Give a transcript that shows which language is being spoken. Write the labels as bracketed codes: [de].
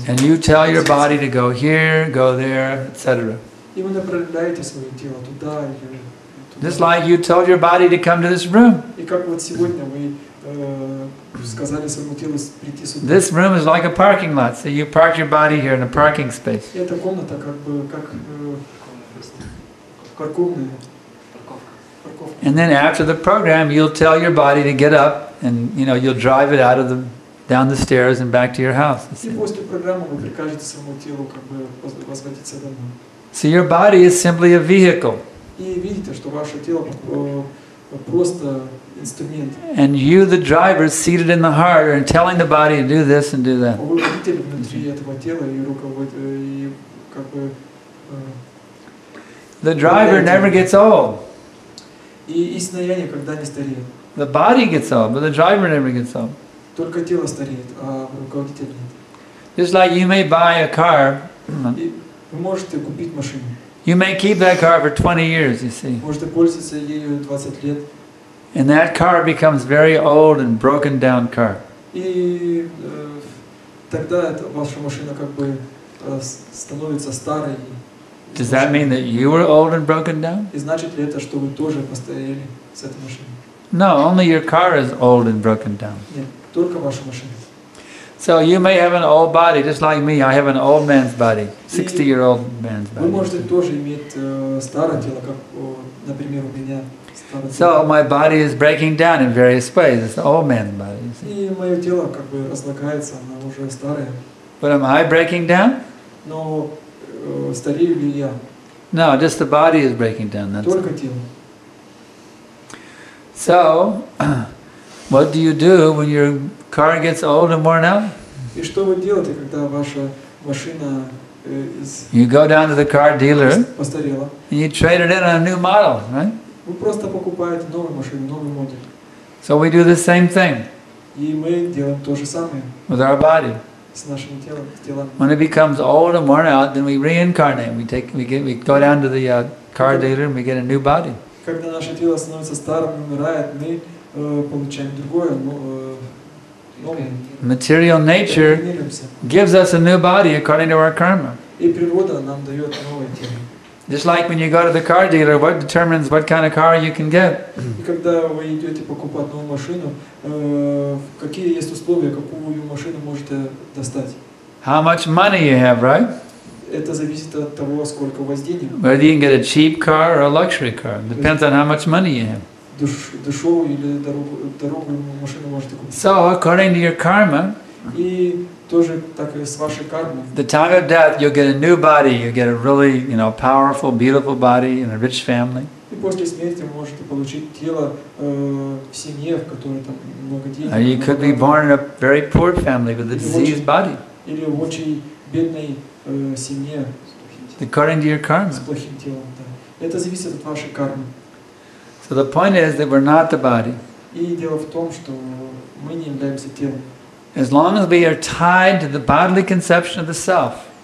[en] And you tell your body to go here, go there, etc. [ru] И вы направляете свое тело туда или туда. [en] Just like you told your body to come to this room. [ru] И как вот сегодня вы сказали своему телу прийти сюда. [en] This room is like a parking lot, so you park your body here in a parking space. [ru] И эта комната как бы как парковная. [en] And then after the program, you'll tell your body to get up, and you'll drive it out of down the stairs and back to your house. [ru] И после программы вы прикажете своему телу как бы возвратиться домой. [en] So your body is simply a vehicle. [ru] И видите, что ваше тело просто инструмент. [en] And you, the driver, seated in the heart, are telling the body to do this and do that. [ru] Вы водитель внутри этого тела и руководитель, и как бы. [en] The driver never gets old. [ru] И истинное я никогда не стареет. [en] The body gets old, but the driver never gets old. [ru] Только тело стареет, а руководитель нет. [en] Just like you may buy a car. [ru] И вы можете купить машину. [en] You may keep that car for 20 years, you see. [ru] Можете пользоваться ею 20 лет. [en] And that car becomes very old and broken down car. [ru] И тогда ваша машина как бы становится старой. [en] Does that mean that you were old and broken down? [ru] И значит ли это, что вы тоже постарели с этой машиной? [en] No, only your car is old and broken down. [ru] Нет, только ваша машина. [en] So you may have an old body, just like me. I have an old man's body, 60-year-old man's [ru] Вы [en] body. [ru] можете тоже иметь старое тело, как, например, у меня старое [en] So [ru] тело. [en] my body is breaking down in various ways. It's the old man's body. You see. [ru] И мое тело как бы разлагается, оно уже старое. [en] But am I breaking down? [ru] Но старею ли я? [en] No, just the body is breaking down. That's [ru] Только тело. [en] So, what do you do when your car gets old and worn out? [ru] И что вы делаете, когда ваша машина [en] You go down to the car dealer [ru] постарела? [en] and you trade it in on a new model, right? [ru] Вы просто покупаете новую машину, новый модель. [en] So we do the same thing [ru] И мы делаем то же самое [en] with our body. [ru] с нашим телом. [en] When it becomes old and worn out, then we reincarnate. We go down to the car dealer and we get a new body. [ru] Когда наше тело становится старым, умирает, мы получаем другое, новое. [en] Material nature gives us a new body according to our karma. [ru] И природа нам дает новое тело. [en] Just like when you go to the car dealer, what determines what kind of car you can get? [ru] И когда вы идете покупать новую машину, какие есть условия, какую машину можете достать? [en] How much money you have, right? [ru] Это зависит от того, сколько у вас денег. [en] Whether you can get a cheap car or a luxury car. Depends on how much money you have. [ru] Дешевую или дорогую машину можете купить. [en] So, according to your karma, [ru] И тоже так и с вашей кармой. [en] the time of death, you'll get a new body. You get a really, powerful, beautiful body in a rich family. [ru] И после смерти вы можете получить тело в семье, в которой там много денег. [en] Or you could be born in a very poor family with a diseased body. [ru] Или в очень бедной семье [en] According to your karma. [ru] с плохим телом. Да. Это зависит от вашей кармы. [en] So the point is that we're not the body. [ru] И дело в том, что мы не являемся телом. [en] As long as we are tied to the bodily conception of the self,